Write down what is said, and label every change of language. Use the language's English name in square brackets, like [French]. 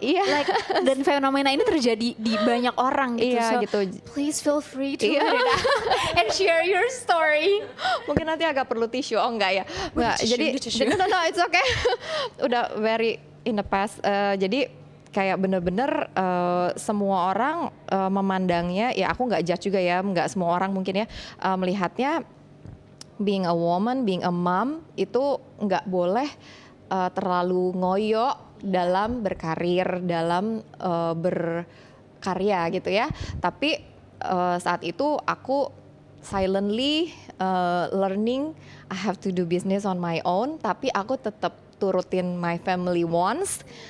[Indonesian] Like dan fenomena ini terjadi di banyak orang gitu. Iya, [English] so [Indonesian] gitu. [English] Please feel free to and share your story. [Indonesian] Mungkin nanti agak perlu tisu. Oh enggak ya. Enggak. Jadi [English] no it's okay. Udah very in the past. [Indonesian] Jadi kayak bener-bener semua orang memandangnya, ya aku nggak judge juga ya, nggak semua orang mungkin ya melihatnya being a woman, being a mom itu nggak boleh terlalu ngoyo dalam berkarir, dalam berkarya gitu ya. Tapi saat itu aku [English] silently learning I have to do business on my own, [Indonesian] tapi aku tetap turutin [English] my family wants.